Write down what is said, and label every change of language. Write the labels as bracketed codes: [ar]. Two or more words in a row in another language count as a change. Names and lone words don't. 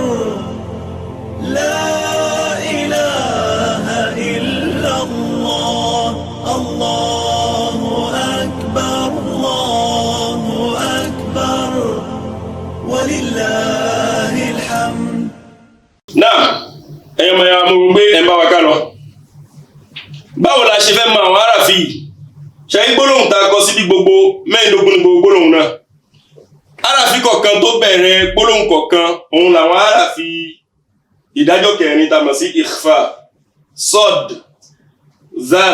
[ar] لا إله إلا الله. الله أكبر، الله أكبر. ولله الحمد. [yo] Náà ẹ̀yọ́ mọ̀ ya mú gbé ẹ̀ ń bá wa ká lọ. Báwo la ṣe fẹ́ mọ àwọn àràfí yìí? Ṣe gbólóhùn tá a kọ síbi gbogbo mẹ́rìndínlógún ní gbogbo gbólóhùn náà. Àràfí kọ̀ọ̀kan tó bẹ̀rẹ̀ gbólóhùn kọ̀ọ̀kan òun làwọn àràfí ìdájọ́ kẹrin tá a mọ̀ sí ikhfa, sod, zal